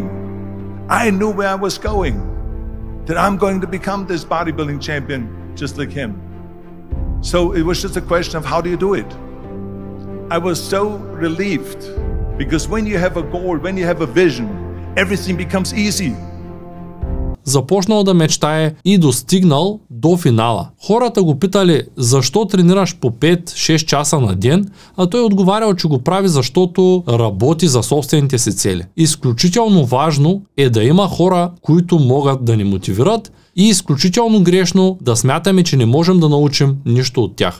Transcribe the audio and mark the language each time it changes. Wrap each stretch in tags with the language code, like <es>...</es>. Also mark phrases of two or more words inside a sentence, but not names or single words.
<en>I knew where I was going. That I'm going to become this bodybuilding champion just like him. So it was just a question of how do you do it? I was so relieved because when you have a goal, when you have a vision, everything becomes easy.</en> <bg>Започнал да мечтае и достигнал до финала. Хората го питали защо тренираш по 5-6 часа на ден, а той отговарял, че го прави защото работи за собствените си цели. Изключително важно е да има хора, които могат да ни мотивират и изключително грешно да смятаме, че не можем да научим нищо от тях.</bg>